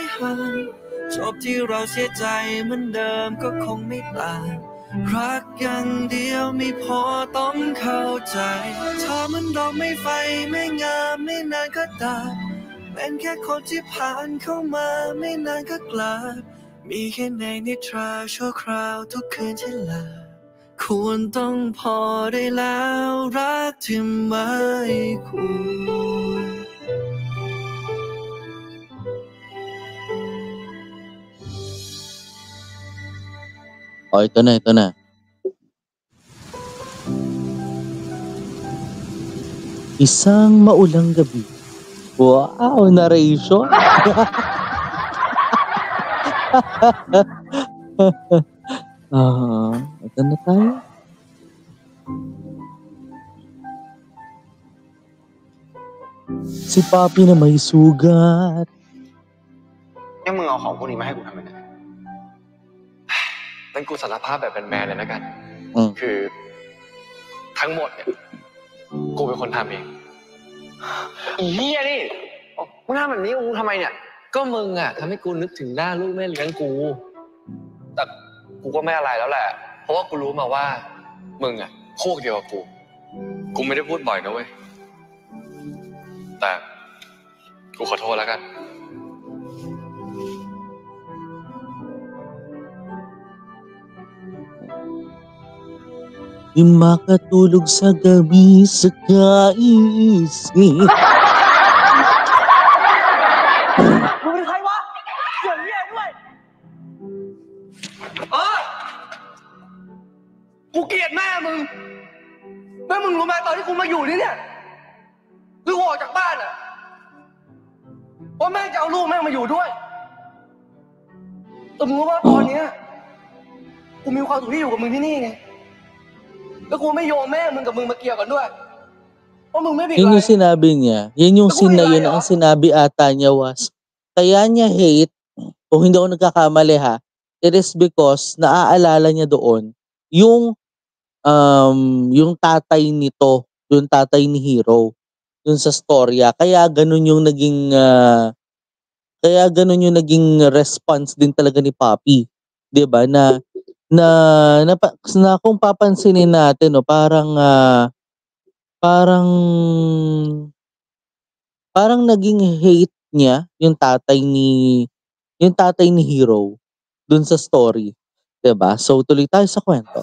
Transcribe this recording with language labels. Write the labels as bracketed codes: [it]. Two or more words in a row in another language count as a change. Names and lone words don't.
[th] ห่างจบที่เราเสียใจเหมือนเดิมก็คงไม่ต่างรักอย่างเดียวไม่พอต้องเข้าใจเธอมันดอกไม่ไฟไม่งามไม่นานก็ดับเป็นแค่คนที่ผ่านเข้ามาไม่นานก็กลับมีแค่ในนิทราชั่วคราวทุกคืนที่หลับควรต้องพอได้แล้วรักที่ไม่ควร [tl] Ito na. Isang maulang gabi. Wow, narration. Ito na tayo. Si Poppy na may sugat. [th] นี่มึงเอาของพวกนี้มาให้กูทำไมเนี่ยงั้นกูสารภาพแบบแมนๆเลยแล้วกันคือทั้งหมด เนี่ยกูเป็นคนทำเองอีเหี้ยนี่มึงทำแบบนี้กูทำไมเนี่ยก็มึงอะทำให้กูนึกถึงหน้าลูกแม่เลี้ยงกูแต่กูก็ไม่อะไรแล้วแหละเพราะว่ากูรู้มาว่ามึงอะพวกเดียวกับกูไม่ได้พูดบ่อยนะเว้ยแต่กูขอโทษแล้วกัน [tl] Di makatulog sa gabi sa kaisip. [th] มึงเป็นใครวะเกี่ยวเหี้ยด้วยกูเกลียดแม่มึงแม่มึงรู้ไหมตอนที่กูมาอยู่นี่เนี่ยคือกูออกจากบ้านอ่ะเพราะแม่จะเอาลูกแม่มาอยู่ด้วย แต่มึงรู้ว่าตอนเนี้ยกูมีความสุขที่อยู่กับมึงที่นี่ไงแล้วกูไม่โยงแม่มึงกับมึงมาเกี่ยวกันด้วยเพราะมึงไม่ผิดอะไร [tl] Yun yung sinabi niya. Yan yung scene na yun ang sinabi ata niya was, kaya niya hate, kung hindi ako nagkakamali ha, [en] it is because [tl] naaalala niya doon yung tatay nito, yung tatay ni Hero, dun sa storya. Kaya ganun yung naging Kaya ganun yung naging response din talaga ni Papi. 'Di ba na kung papansinin natin, no, parang parang naging hate niya yung tatay ni Hero dun sa story, 'di ba? So tuloy tayo sa kwento.